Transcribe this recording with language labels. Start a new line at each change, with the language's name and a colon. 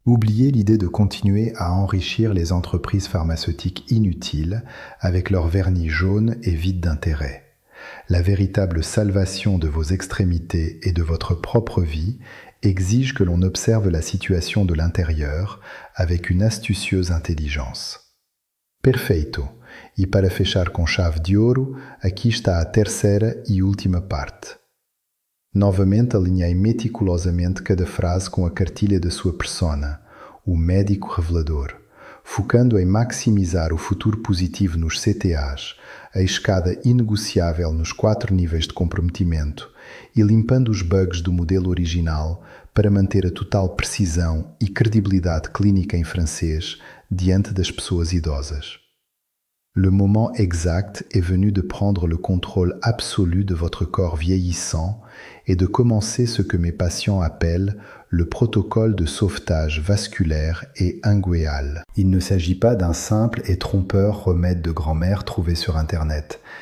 French: Oubliez l'idée de continuer à enrichir les entreprises pharmaceutiques inutiles avec leur vernis jaune et vide d'intérêt. La véritable salvation de vos extrémités et de votre propre vie exige que l'on observe la situation de l'intérieur avec une astucieuse intelligence.
Portuguese: Perfeito. E para fechar com chave de ouro, aqui está a terceira e última parte. Novamente alinhei meticulosamente cada frase com a cartilha da sua persona, o médico revelador, focando em maximizar o futuro positivo nos CTAs, a escada inegociável nos 4 níveis de comprometimento e limpando os bugs do modelo original para manter a total precisão e credibilidade clínica em francês diante das pessoas idosas.
French: Le moment exact est venu de prendre le contrôle absolu de votre corps vieillissant et de commencer ce que mes patients appellent le protocole de sauvetage vasculaire et inguéal. Il ne s'agit pas d'un simple et trompeur remède de grand-mère trouvé sur Internet.